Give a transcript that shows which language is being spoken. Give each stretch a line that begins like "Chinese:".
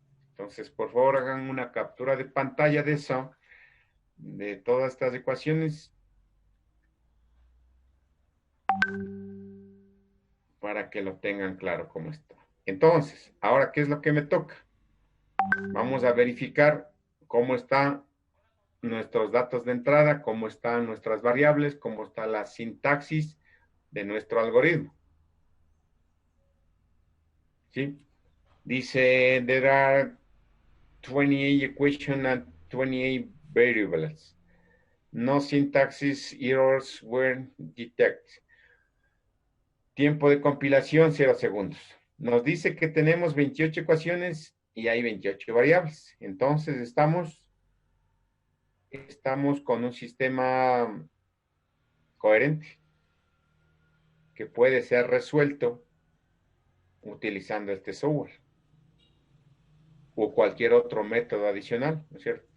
Spanish: Entonces, por favor, hagan una captura de pantalla de eso, de todas estas ecuaciones, para que lo tengan claro cómo está. Entonces, ahora, ¿qué es lo que me toca? Vamos a verificar cómo están nuestros datos de entrada, cómo están nuestras variables, cómo está la sintaxis de nuestro algoritmo. ¿Sí?
English: Dice, there are 28 equations and 28 variables. No syntaxis errors were detected.
Spanish: Tiempo de compilación, 0 segundos. Nos dice que tenemos 28 ecuaciones y hay 28 variables. Entonces, estamos con un sistema coherente que puede ser resuelto utilizando este software o cualquier otro método adicional, ¿no es cierto?